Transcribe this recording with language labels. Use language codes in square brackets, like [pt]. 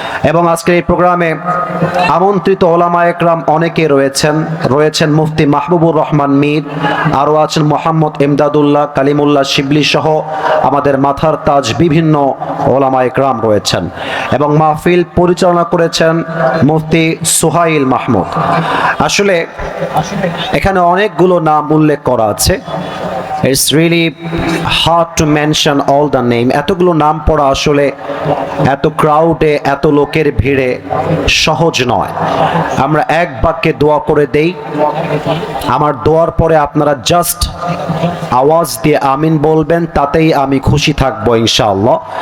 [bn] এবং আজকের এই প্রোগ্রামে আমন্ত্রিত ওলামা একরাম অনেকে রয়েছেন মুফতি মাহবুবুর রহমান মীর, আরও আছেন মোহাম্মদ ইমদাদুল্লাহ কালিমুল্লাহ শিবলি সহ আমাদের মাথার তাজ বিভিন্ন ওলামা একরাম রয়েছেন। এবং মাহফিল পরিচালনা করেছেন মুফতি সুহাইল মাহমুদ। আসলে এখানে অনেকগুলো নাম উল্লেখ করা আছে, [en] It's really hard to mention all the name. [bn] এতগুলো নাম পড়া আসলে এত ক্রাউডে, এত লোকের ভিড়ে সহজ নয়। আমরা এক বাক্যে দোয়া করে দেই, আমার দোয়ার পরে আপনারা জাস্ট আওয়াজ দিয়ে আমিন বলবেন, তাতেই আমি খুশি থাকবো ইনশাআল্লাহ।